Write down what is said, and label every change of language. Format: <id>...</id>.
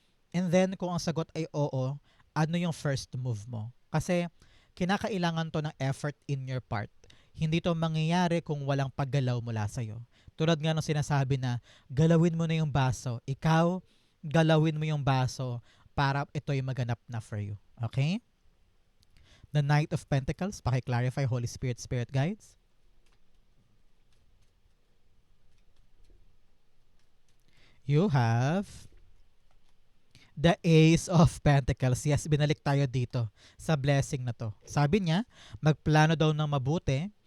<tl>And then, kung ang sagot ay oo, ano yung</tl> <en>first move</en> <tl>mo? Kasi, kinakailangan to ng effort</tl> <en>in your part.</en> <tl>Hindi to mangyayari kung walang paggalaw mula sa'yo. Tulad nga ng sinasabi na, galawin mo na yung baso. Ikaw, galawin mo yung baso para ito'y maganap na</tl> <en>for you. Okay? The Knight of Pentacles, paki-clarify, Holy Spirit, Spirit Guides. You have the Ace of Pentacles.</en> <tl>Yes, binalik tayo dito sa blessing na to. Sabi niya, magplano daw ng mabuti.</tl>